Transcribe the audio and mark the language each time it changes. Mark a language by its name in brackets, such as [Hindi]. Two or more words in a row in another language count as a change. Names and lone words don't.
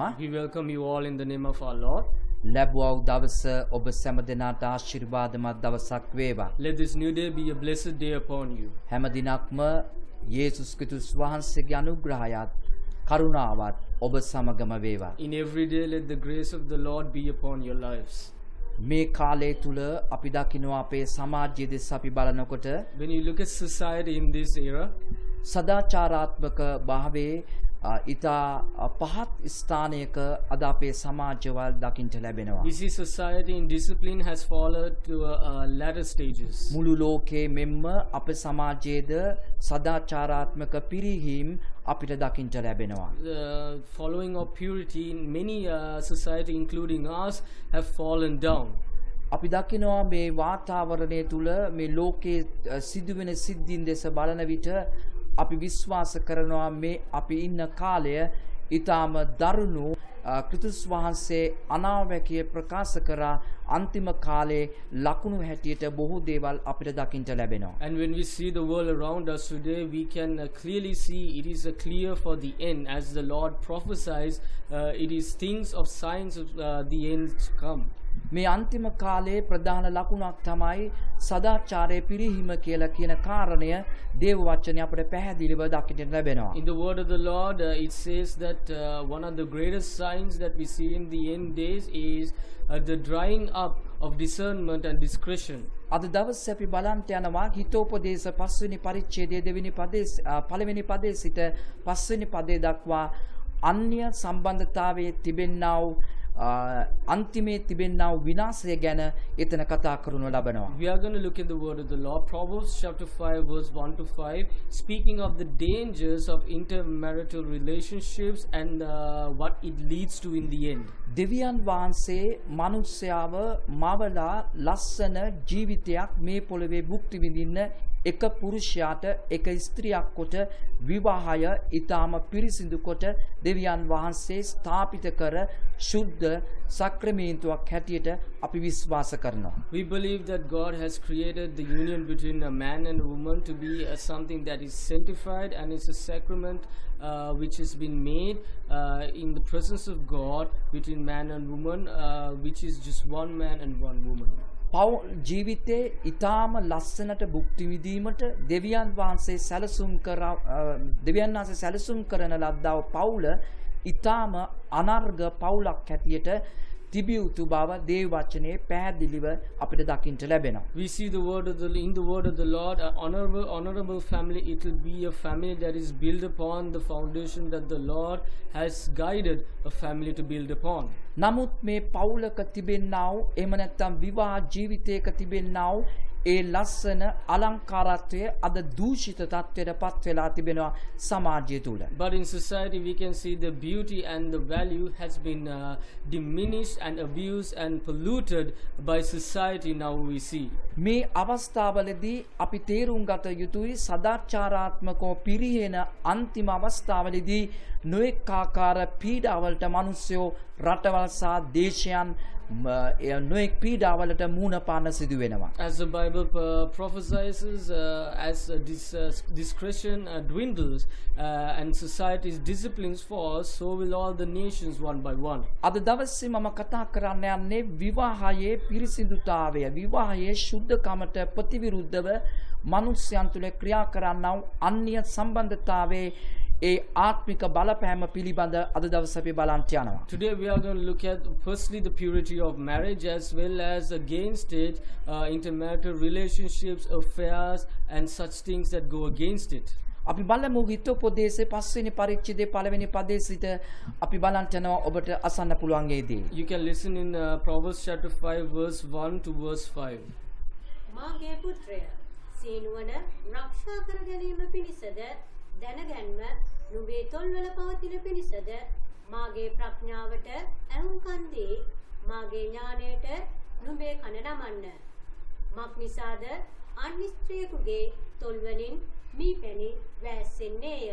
[English] We welcome you all in the name of our Lord. [Sinhala] ලැබුවා වූ දවස ඔබ සැම දෙනාට ආශිර්වාදමත් දවසක් වේවා. [English] Let this new day be a blessed day upon you. [Sinhala] හැම දිනක්ම යේසුස් ක්‍රිස්තුස් වහන්සේගේ අනුග්‍රහයත් කරුණාවත් ඔබ සමගම වේවා. [English] In every day let the grace of the Lord be upon your lives. [Sinhala] මේ කාලය තුල අපි දකිනවා අපේ සමාජය දෙස අපි බලනකොට [English] When you look at society in this era, [Sinhala] සදාචාරාත්මක භාවයේ ඉතා පහත් ස්ථානයක අද අපේ සමාජවල දකින්න ලැබෙනවා. [English] we see society in discipline has fallen to latter stages. [Sinhala] මුළු ලෝකයේ මෙන්ම අපේ සමාජයේද සදාචාරාත්මක පිරිහීම් අපිට දකින්න ලැබෙනවා. [English] The following of purity in many society including us have fallen down. [Sinhala] අපි දකිනවා මේ වාතාවරණය තුල මේ ලෝකයේ සිදුවෙන සිද්ධීන් දෙස බලන විට අපි විශ්වාස කරනවා මේ අපි ඉන්න කාලය ඊටාම දරුණු ක්‍රිස්තුස් වහන්සේ අනාවැකිය ප්‍රකාශ කරා අන්තිම කාලේ ලකුණු හැටියට බොහෝ දේවල් අපිට දකින්න ලැබෙනවා. [English] And when we see the world around us today, we can clearly see it is clear for the end. As the Lord prophesies, it is things of signs of the end to come. [Sinhala] මේ අන්තිම කාලයේ ප්‍රධාන ලකුණක් තමයි සදාචාරයේ පිරිහීම කියලා කියන කාරණය දේව වචනේ අපිට පැහැදිලිව දකින්න ලැබෙනවා. [English] In the word of the Lord, it says that one of the greatest signs that we see in the end days is the drying up of discernment and discretion. [Sinhala] අද දවසේ අපි බලන්ට යනවා හිතෝපදේශ 5 වෙනි පරිච්ඡේදයේ 2 වෙනි පදයේ 1 වෙනි පදයේ සිට 5 වෙනි පදයේ දක්වා අන්‍ය සම්බන්ධතාවයේ තිබෙනා වූ අන්තිමේ තිබෙනා වූ විනාශය ගැන එතන කතා කරනු ලබනවා. [English] We are going to look in the word of the Lord. Proverbs chapter 5 verse 1 to 5, speaking of the dangers of intermarital relationships and what it leads to in the end. [Sinhala] දෙවියන් වහන්සේ මනුෂ්‍යයව මවලා ලස්සන ජීවිතයක් මේ පොළවේ භුක්ති විඳින්න එක පුරුෂයාට එක ස්ත්‍රියක් කොට විවාහය ඊටාම පිරිසිදු කොට දෙවියන් වහන්සේ ස්ථාපිත කර ශුද්ධ සක්‍රමේන්තුවක් හැටියට අපි විශ්වාස කරනවා. [English] We believe that God has created the union between a man and a woman to be something that is sanctified, and it's a sacrament which has been made in the presence of God between man and woman, which is just one man and one woman. [Sinhala] පවුල් ජීවිතේ ඊටාම ලස්සනට භුක්ති විඳීමට දෙවියන් වහන්සේ සැලසුම් කරන ලද්දා වූ පවුල ඊටාම අනර්ග පවුලක් හැටියට තිබිය යුතු බව දේව වචනේ පැහැදිලිව අපිට දකින්න ලැබෙනවා. [English] We see the word of in the word of the Lord, an honorable family. It will be a family that is built upon the foundation that the Lord has guided a family to build upon. [Sinhala] නමුත් මේ පවුලක තිබෙනා වූ එහෙම නැත්නම් විවාහ ජීවිතයක තිබෙනා වූ ඒ ලස්සන අලංකාරත්වය අද දූෂිත තත්ත්වයට පත් වෙලා තිබෙනවා සමාජය තුල. [English] But in society we can see the beauty and the value has been diminished and abused and polluted by society now we see. [Sinhala] මේ අවස්ථාවලදී අපි තේරුම් ගත යුතුයි සදාචාරාත්මකව පිරිහෙන අන්තිම අවස්ථාවලදී නොඑක ආකාර පීඩාවලට මිනිස්සු රටවල් සහ දේශයන් නොයෙක් පීඩාවලට මුහුණ පාන්න සිදු වෙනවා. [English] As the Bible prophesies, as discretion dwindles and society's disciplines fall, so will all the nations one by one. [Sinhala] අද දවසේ මම කතා කරන්න යන්නේ විවාහයේ පිරිසිදුතාවය, විවාහයේ ශුද්ධකමට ප්‍රතිවිරුද්ධව මනුෂ්‍යයන් තුළ ක්‍රියා කරන්නා වූ අන්‍ය සම්බන්ධතාවයේ ඒ ආත්මික බලපෑම පිළිබඳ අද දවසේ අපි බලන්ට යනවා. [English] Today we are going to look at firstly the purity of marriage as well as against it, intermarital relationships, affairs and such things that go against it. [Sinhala] අපි බලමු හිතෝපදේශයේ 5 වෙනි පරිච්ඡේදයේ 1 වෙනි පදයේ සිට අපි බලන්ට යනවා ඔබට අසන්න පුළුවන් ඒදී. [English] You can listen in Proverbs chapter 5 verse 1 to verse 5. [Sinhala] මාගේ පුත්‍රය සීනුවන රක්ෂා කර ගැනීම පිණිසද දැනගැන්ම නුඹේ තොල්වල පවතින පිණිසද මාගේ ප්‍රඥාවට ඇහුම්කන් දී මාගේ ඥාණයට නුඹේ කන නමන්න. මක් නිසාද අන්‍ය ස්ත්‍රියකුගේ තොල්වලින් මීපැණි වැස්සෙන්නේය.